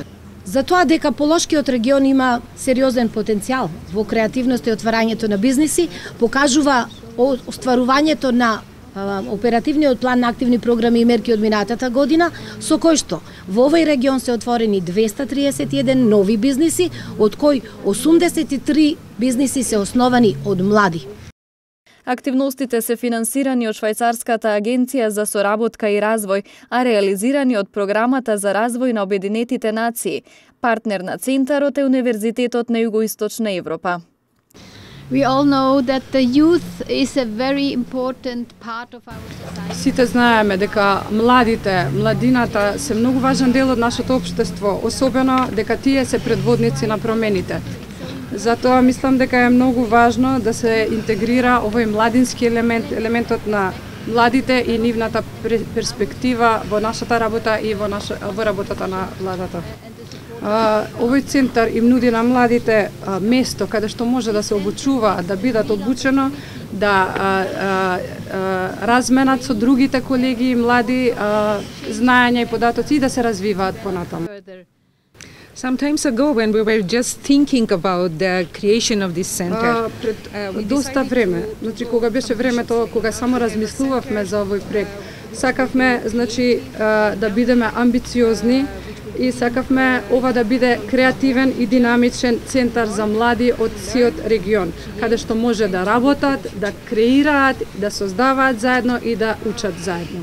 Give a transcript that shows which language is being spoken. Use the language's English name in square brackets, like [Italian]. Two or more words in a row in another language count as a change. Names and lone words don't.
[Macedonian] За тоа дека Полошкиот регион има сериозен потенцијал во креативност и отварањето на бизниси, покажува остварувањето на оперативниот план на активни програми и мерки од минатата година, со кој што во овој регион се отворени 231 нови бизниси, од кои 83 бизниси се основани од млади. Активностите се финансирани од Швајцарската агенција за соработка и развој, а реализирани од Програмата за развој на Обединетите нации. Партнер на центарот е Универзитетот на Југоисточна Европа. [English] We all know that the youth is a very important part of our society. [Macedonian] Сите знаеме дека младината се многу важен дел од нашето општество, особено дека тие се предводници на промените. Затоа мислам дека е многу важно да се интегрира овој младински елементот на младите и нивната перспектива во нашата работа и во работата на владата. Овој центар им нуди на младите место каде што може да се обучуваат, да бидат обучено, да разменат со другите колеги и млади знаења и податоци и да се развиваат понатаму. [English] Some times ago, when we were just thinking about the creation of this center, [Macedonian] доста време, значи кога беше времето, кога само размислувавме за овој проект, сакавме, значи, да бидеме амбициозни и сакавме ова да биде креативен и динамичен центар за млади од сиот регион, каде што може да работат, да креираат, да создаваат заедно и да учат заедно.